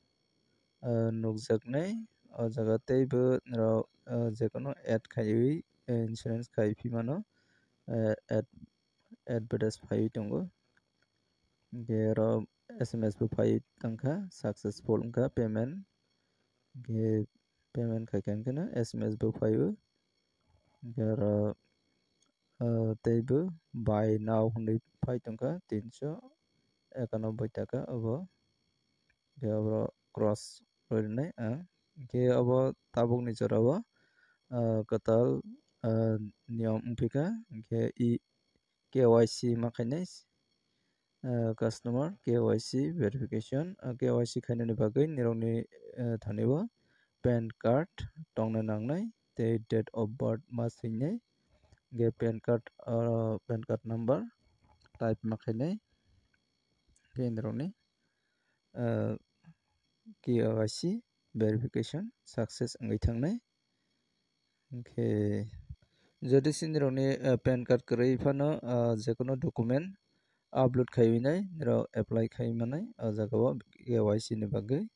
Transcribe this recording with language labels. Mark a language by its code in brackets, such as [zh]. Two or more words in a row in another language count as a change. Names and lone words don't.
[trp] nukjaknai o jaga teibo nirok jekono add khaiwi insurance khai phimano advertise phaiwi tongo ge oro SMS bo phai tongkha successful wngkha payment ge payment khaikangkhe no SMS bo phaio ge oro teibo [en] buy now [trp] hinui phai tongkha 391 taka obo ge oro cross roinai ke obo tabuk ni jorao kotal niyom wngpika ke KYC ma khainai [en] customer KYC verification KYC [trp] khainani bagui nirokni thanio [en] PAN card [trp] tongna nangnai tei [en] date of birth [trp] ma swingnai ge [en] PAN card number type [trp] ma khainai Kendrani [en] KYC verification success [trp] ngai thangnai ke যদি sinirokni [en] pan card [trp] kwrwi phano jekono [en] document upload [trp] khaiwinai nirok apply khaimanai o jagao KYC ni bagwi